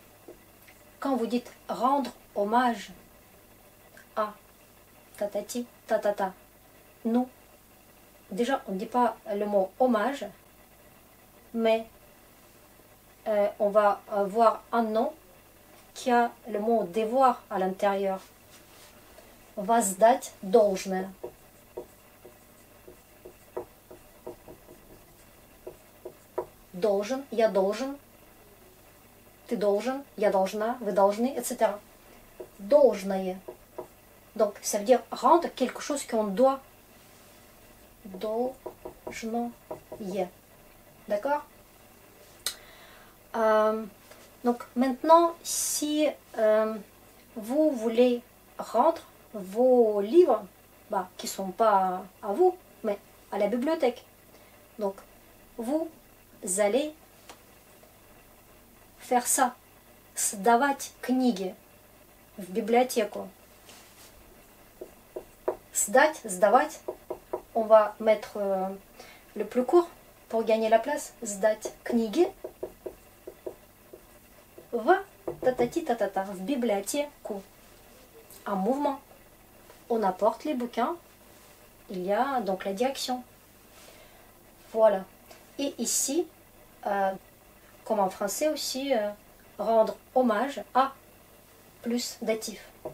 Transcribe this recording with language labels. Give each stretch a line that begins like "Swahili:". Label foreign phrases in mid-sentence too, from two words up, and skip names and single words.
French: Voz, quand vous dites rendre hommage à tatati, tatata, nous, déjà, on ne dit pas le mot hommage, mais on va avoir un nom qui a le mot devoir à l'intérieur.
Russian: Воздать должное. Должен, я должен, ты должен, я должна, вы должны, etc. Должное.
French: Donc, ça veut dire rendre quelque chose qu'on doit.
Russian: Должное. D'accord?
French: Donc, maintenant, si vous voulez rendre vos livres, qui ne sont pas à vous, mais à la bibliothèque. Donc, vous allez faire ça.
Russian: Сдавать книги в библиотеку. Сдать, сдавать.
French: On va mettre le plus court pour gagner la place.
Russian: Сдать книги в tatati-tatata, в библиотеку.
French: Un mouvement. On apporte les bouquins, il y a donc la direction. Voilà. Et ici, comme en français aussi, rendre hommage à plus datif.